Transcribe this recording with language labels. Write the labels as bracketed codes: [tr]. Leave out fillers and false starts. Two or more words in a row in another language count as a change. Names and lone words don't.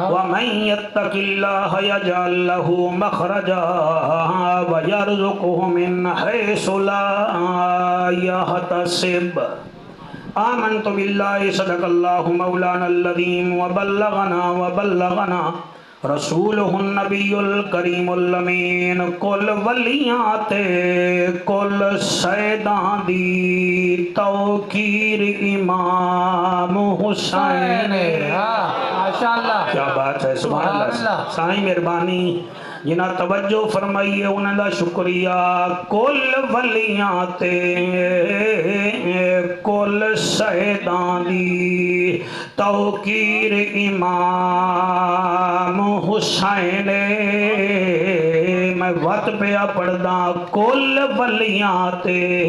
[ar] ومن يتق الله يجعل له مخرجا ويرزقه من حيث لا يحتسب آمنت بالله صدق الله مولانا العظيم وبلغنا رسوله النبي الكريم الأمين [skr] کل ولیات کل سیدان دی توقیر امام حسین [ar] ماشاءاللہ [ur] کیا بات ہے [ar] سبحان اللہ [skr] سائیں مہربانی جنہ توجہ فرمائیے انہوں دا شکریہ کل ولیاں تے کل سیدان دی توقیر امام حسین میں وقت پہ پڑھدا کل ولیاں تے